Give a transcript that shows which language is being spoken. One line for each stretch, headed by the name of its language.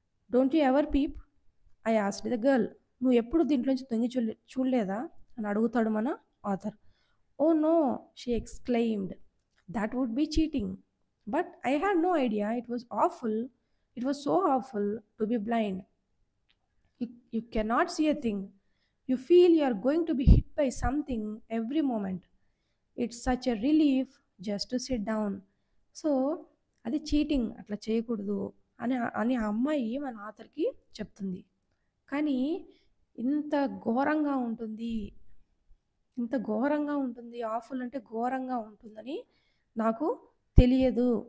English: Don't you ever peep, I asked the girl.
Telugu: నువ్వు ఎప్పుడు దీంట్లోంచి తొంగి చూడలేదా అని అడుగుతాడు మన author.
English: Oh no, she exclaimed, that would be cheating, but I had no idea, it was so awful to be blind. You cannot see a thing. You feel you are going to be hit by something every moment. It's such a relief just to sit down.
Telugu: So అది cheating, అట్లా చేయకూడదు అని అని ఆ అమ్మాయి మన ఆథర్‌కి చెప్తుంది. కానీ ఇంత ఘోరంగా ఉంటుంది, ఇంత ఘోరంగా ఉంటుంది, ఆఫుల్ అంటే ఘోరంగా ఉంటుందని నాకు తెలియదు.